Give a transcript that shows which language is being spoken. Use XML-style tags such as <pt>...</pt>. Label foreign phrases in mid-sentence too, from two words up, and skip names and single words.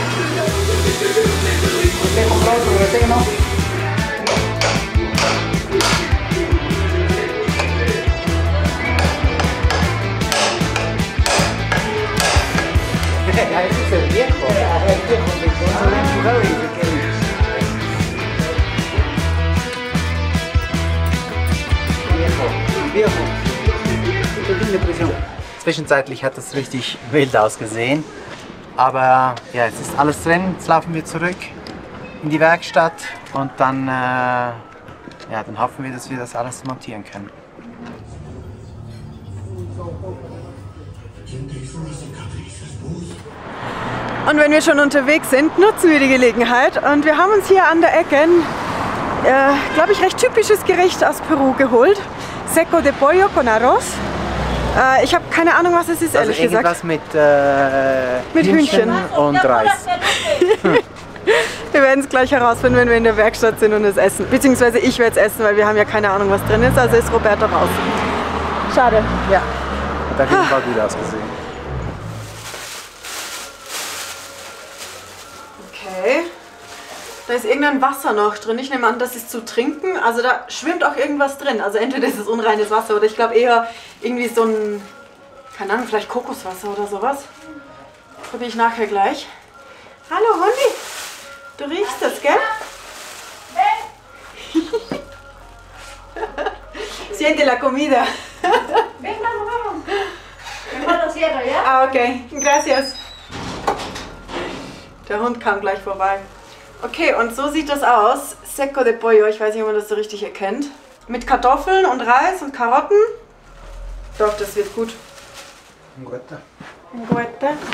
<es>Te he comprado otro rete, ¿no? Ese es el viejo. El viejo, se lo he empujado y se queda.</es> <de>Zwischenzeitlich hat das richtig wild ausgesehen, aber ja, jetzt ist alles drin. Jetzt laufen wir zurück in die Werkstatt und dann, ja, dann hoffen wir, dass wir das alles montieren können. Und wenn wir schon unterwegs sind, nutzen wir die Gelegenheit und wir haben uns hier an der Ecke ein, glaube ich, recht typisches Gericht aus Peru geholt.</de> <es>Seco de pollo con arroz.</es> <de>Ich habe keine Ahnung, was es ist, ehrlich gesagt. Irgendwas mit Hühnchen und Reis. Wir werden es gleich herausfinden, wenn wir in der Werkstatt sind und es essen. Beziehungsweise ich werde es essen, weil wir haben ja keine Ahnung, was drin ist. Also ist Roberto raus. Schade. Ja, hat auf jeden Fall gut ausgesehen. Okay. Da ist irgendein Wasser noch drin. Ich nehme an, das ist zu trinken. Also da schwimmt auch irgendwas drin. Also entweder ist es unreines Wasser oder ich glaube eher irgendwie so ein, keine Ahnung, vielleicht Kokoswasser oder sowas. Probiere ich nachher gleich. Hallo Hundi, du riechst das, gell?</de> <es>Siente la comida. Ven, vamos. Mejor lo cierro, ¿ya? Ah, okay. Gracias.</es> <de>Der Hund kam gleich vorbei. Okay, und so sieht das aus.</de> <es>Seco de pollo,</es> <de>ich weiß nicht, ob man das so richtig erkennt. Mit Kartoffeln und Reis und Karotten. Doch, das wird gut. Un guata. Ein Guete.</de>